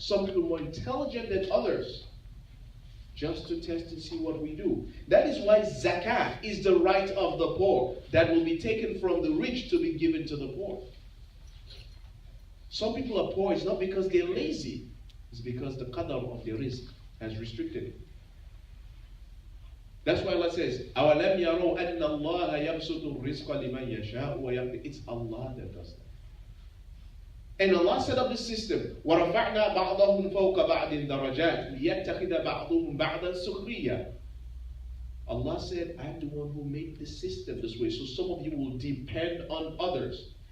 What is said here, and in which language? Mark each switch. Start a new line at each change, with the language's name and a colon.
English: Some people more intelligent than others. Just to test and see what we do. That is why zakat is the right of the poor that will be taken from the rich to be given to the poor. Some people are poor, it's not because they're lazy. It's because the qadar of their rizq has restricted it. That's why Allah says,
Arabic: أَوَلَمْ يَرَوْا أَنَّ اللَّهَ يَبْسُطُ الرِّزْقَ لِمَنْ يَشَاءُ وَيَقْدِرُ.
English: It's Allah that does that. And Allah set up the system.
Arabic: وَرَفَعْنَا بَعْضَهُمْ فَوْقَ بَعْضٍ دَرَجَاتٍ لِيَتَّخِذَ بَعْضُهُمْ بَعْضًا سُخْرِيًّا.
English: Allah said, I'm the one who made the system this way. So some of you will depend on others.